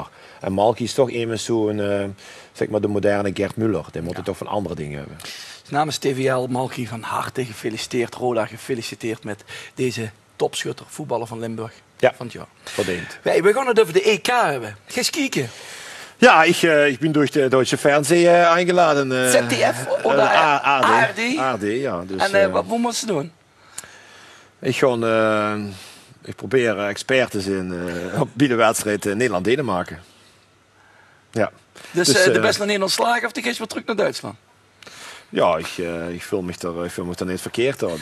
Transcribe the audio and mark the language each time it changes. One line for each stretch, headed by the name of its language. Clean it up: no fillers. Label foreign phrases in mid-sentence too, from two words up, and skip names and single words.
Dutch: En Malky is toch immers zo'n, zeg maar de moderne Gert Muller. Die moet het toch van andere dingen hebben. Namens TVL, Malky van harte gefeliciteerd. Roda gefeliciteerd met deze topschutter, voetballer van Limburg. Ja, van het jaar. verdiend. We gaan het over de EK hebben. Ga eens kijken. Ja, ik ben
German: durch de Deutsche Fernsehen eingeladen.
Dutch: ZDF oder ARD? ARD, ja. Dus, En wat moeten ze doen? Ik probeer expert te zijn op de wedstrijd Nederland-Denemarken. Ja. Dus de best naar Nederland slagen of die geest weer terug naar Duitsland? Ja, ik voel me daar niet verkeerd hoor.